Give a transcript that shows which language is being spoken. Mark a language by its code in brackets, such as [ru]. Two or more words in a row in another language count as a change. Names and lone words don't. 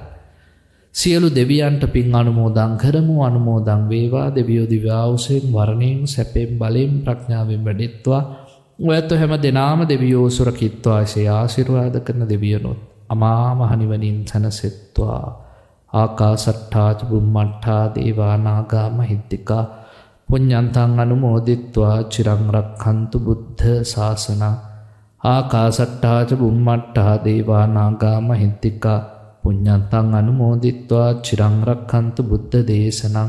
[si] සියලු දෙවියන්ට පින් අනුමෝදන් කරමු. අනුමෝදන් වේවා. දෙවියෝ දිව්‍යාවුසෙන් වරණයෙන් සැපෙන් බලෙන් ප්‍රඥාවෙන් වැඩෙත්වා. ඔයත් හැම දිනාම දෙවියෝ සුරකිත්වා. එසේ ආශිර්වාද කරන දෙවියනොත් අමා මහ නිවනින් සැනසෙත්වා. [pi] ආකාසට්ඨා ච බුම්මට්ඨා දේවා නාග මහිද්దికා පුඤ්ඤන්තං අනුමෝදිත්වා චිරං රක්ඛන්තු බුද්ධ ශාසනං. ආකාසට්ඨා ච බුම්මට්ඨා දේවා නාග මහිද්దికා පුඤ්ඤන්තං අනුමෝදිත්වා චිරං රක්ඛන්තු බුද්ධ දේශනං.